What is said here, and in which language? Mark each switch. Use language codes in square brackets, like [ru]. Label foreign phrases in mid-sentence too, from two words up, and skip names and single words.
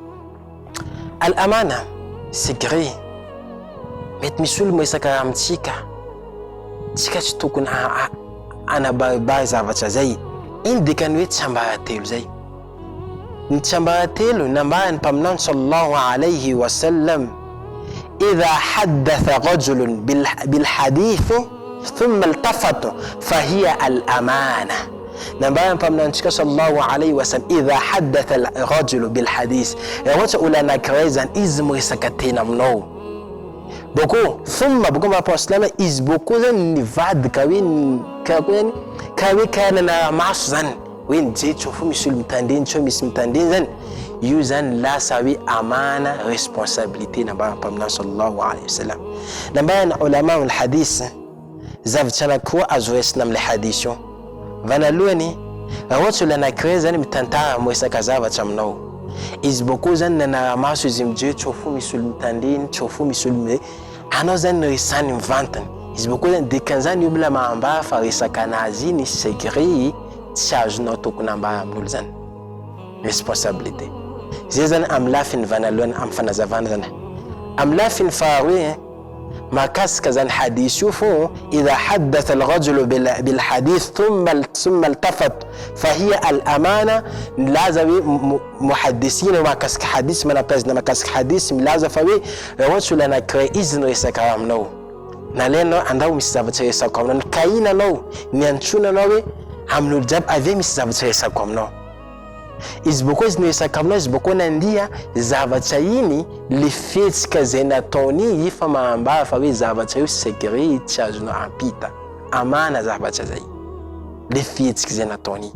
[ar] Al-amana, secret. [mg] Mety misy olo miresaka raha amitsika, tsika tsy tokony anabaribary zavatra zay. Iny dikany hoe tsambaratelo zay. Ny tsambaratelo nambarany mpaminao [ar] صلى الله عليه وسلم إذا حدث رجل بالحديث ثم التفت فهي الأمانة. [mg] Nambarany mpaminao tsika [ar] صلى الله عليه وسلم إذا حدث رجل بالحديث, [mg] ohatsy olo anankiray zany izy miresaka tena aminao boko thumma boko mapaslama izy boko zany nivadika hoe karanana maso zany hoe nje tsofo misy olo mitandreny tsô misy mitandreny zany, io zany lasa hoe amana responsabilité nambara mpaminao [ar] صلى الله عليه وسلم. [mg] Nambarany [ar] علماء الحديث [mg] zavatra anankiroa azo resina am'le hadith io. Vanalohany ohatsy olo anankiray zany mitantara miresaka zavatra aminao, izy boko zany nanaramaso izy mijery tsofo misy olo mitandreny, tsofo misy olo anao zany resany mivantany, izy boko zany dikan'izany io mila mahambara fa resaka anazy iny secret tsy azonao tokony ambara amin'olo zany responsabilité. Zay zany amin'ny lafiny vanalohany amin'ny fanazavana zany. Amin'ny lafiny faharoe makasika zany hadith io fo [ar] إذا حدث الرجل بالحديث ثم التفت فهي الأمانة. [mg] Milaza hoe muhaddisina makasika hadith manapazina makasika hadith milaza fa hoe ohatsy olo anankiray izy niresaka aminao na lenao andao misy zavatra resako aminao, kaina anao niantsona anao hoe amin'olo jiaby ave misy zavatra resako aminao. Izy boko izy niresaka aminao, izy boko nandia zavatra iny le fetsika zay nataony fa mahambara fa hoe zavatra io secret tsy azonao ampita, amana zavatra zay le fetsika zay nataony.